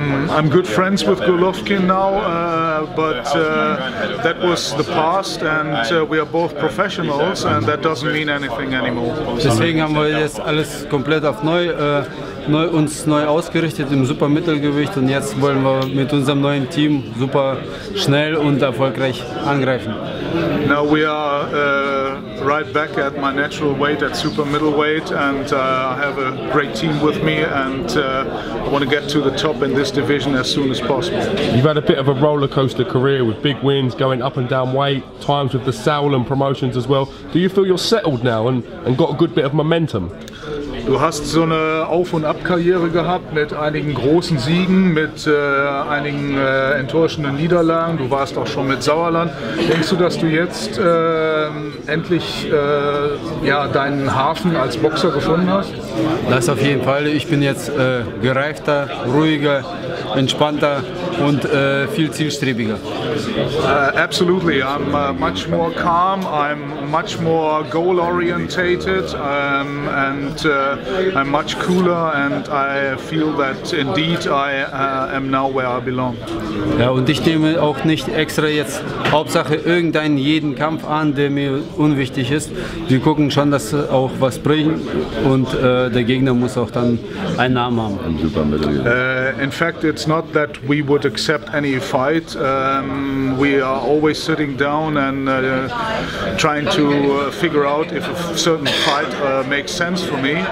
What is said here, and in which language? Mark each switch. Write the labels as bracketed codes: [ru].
[en] I'm good friends with Golovkin now, but that was the past and we are both professionals and that doesn't mean anything anymore. [de] Deswegen haben wir jetzt alles komplett auf uns neu ausgerichtet im Supermittelgewicht und jetzt wollen wir mit unserem neuen Team super schnell und erfolgreich angreifen. [en] Now we are right back at my natural weight at super middleweight and I have a great team with me and I want to get to the top in this division as soon as possible. You've had a bit of a roller coaster career with big wins, going up and down weight, times with the Sauerland promotions as well. Do you feel you're settled now and got a good bit of momentum? [de] Du hast so eine Auf- und Ab-Karriere gehabt mit einigen großen Siegen, mit einigen enttäuschenden Niederlagen. Du warst auch schon mit Sauerland. Denkst du, dass du jetzt endlich deinen Hafen als Boxer gefunden hast? Das auf jeden Fall. Ich bin jetzt gereifter, ruhiger, entspannter und viel zielstrebiger. [en] Absolutely. I'm much more calm. I'm much more goal-orientated and I'm much cooler and I feel that indeed I am now where I belong. [de] Ja, und ich nehme auch nicht extra jetzt Hauptsache jeden Kampf an, der mir unwichtig ist. Wir gucken schon, dass auch was bringt und der Gegner muss auch dann einen Namen haben. [en] In fact, it's not that we would accept any fight. We are always sitting down and trying to figure out if a certain fight makes sense for me.